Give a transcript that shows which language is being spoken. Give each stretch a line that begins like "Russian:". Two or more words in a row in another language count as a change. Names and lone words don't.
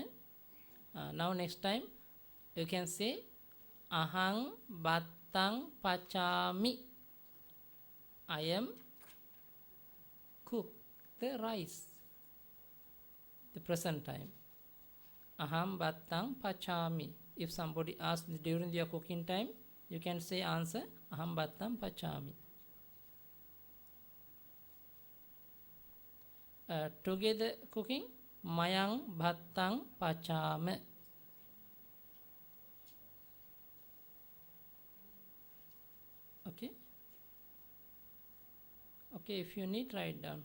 English: Now next time you can say
Pali: ahang battang pachami.
English: I am cook the rice. The present time.
Pali: Aham battang pachami.
English: If somebody asks during your cooking time, you can say answer
Pali: aham battang pachami.
English: Together cooking,
Pali: mayang battang pachame.
English: Okay. Okay, if you need, write down.